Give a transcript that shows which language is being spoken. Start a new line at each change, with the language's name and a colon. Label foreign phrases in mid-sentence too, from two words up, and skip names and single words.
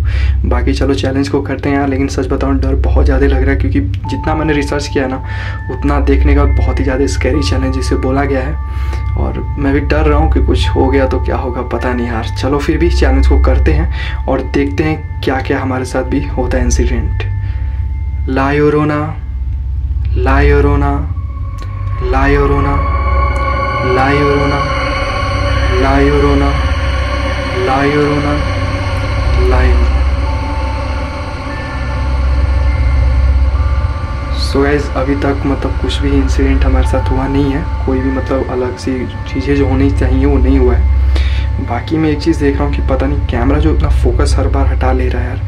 Hindi: बाकी चलो चैलेंज को करते हैं यार। लेकिन सच बताऊँ डर बहुत ज़्यादा लग रहा है, क्योंकि जितना मैंने रिसर्च किया ना उतना देखने का बहुत ही ज़्यादा
English: scary challenge
Hindi: जिसे बोला गया है। और मैं भी डर रहा हूँ कि कुछ हो गया तो क्या होगा पता नहीं यार। चलो फिर भी चैलेंज को करते हैं और देखते हैं क्या क्या हमारे साथ भी होता है इंसिडेंट। ला योरोना, ला योरोना, ला योरोना, ला योरोना, ला योरोना, ला योरोना, ला योरोना।
English: so guys,
Hindi: अभी तक मतलब कुछ भी इंसिडेंट हमारे साथ हुआ नहीं है, कोई भी मतलब अलग सी चीज़ें जो होनी चाहिए वो नहीं हुआ है। बाकी मैं एक चीज़ देख रहा हूँ कि पता नहीं कैमरा जो इतना फोकस हर बार हटा ले रहा है यार।